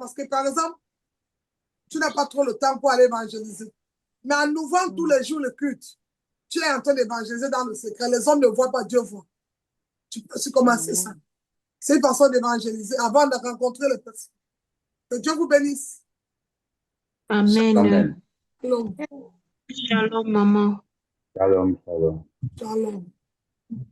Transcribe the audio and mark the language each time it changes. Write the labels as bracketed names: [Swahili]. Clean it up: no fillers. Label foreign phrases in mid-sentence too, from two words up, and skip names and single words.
[French] Parce que par exemple, tu n'as pas trop le temps pour aller évangéliser. Mais en ouvrant tous les jours le culte, tu es en train d'évangéliser dans le secret. Les hommes ne voient pas, Dieu voit. Tu peux aussi commencer ça. C'est une façon d'évangéliser avant de rencontrer les personnes. Que Dieu vous bénisse. Amen. Amen. Shalom. Shalom, maman. Shalom, shalom. Shalom.